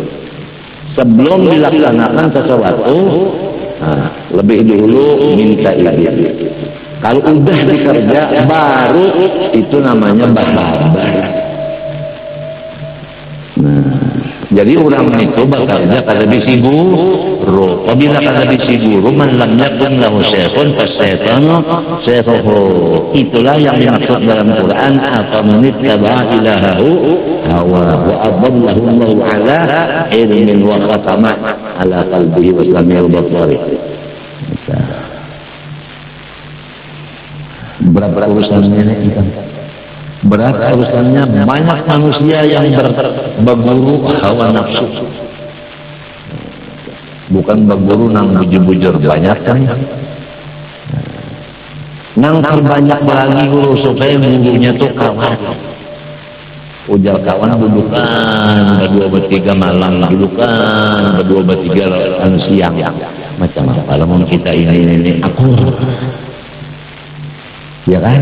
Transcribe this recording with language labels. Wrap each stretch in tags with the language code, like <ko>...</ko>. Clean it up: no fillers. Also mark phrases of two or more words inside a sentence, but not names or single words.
<bjn>Sebelum dilaksanakan sesuatu, lebih dulu minta izin. Kalau udah dikerja, baru itu namanya bahasa. Jadi orang itu bekerja kada bisi guru. Apabila kada bisi guru,</bjn> <ar>من لم يكن له شيخ فالشيطان شيخه.</ar> <id>Itulah yang dimaksud dalam Quran,</id> <ar>أفمن اتخذ إلهه هواه وأضله الله على علم وختم على قلبه وسمع البصر.</ar> <bjn>Berapa urusannya ini? Berat urusannya, banyak manusia yang berguru hawa nafsu, bukan berguru nang bujur-bujur banyak kan. Nang terbanyak lagi guru supaya gurunya tuh kawan. ujar kawan dudukan berdua bertiga malam, dudukan berdua bertiga siang. Macam apa lamun kita ini akur, ya kan?</bjn>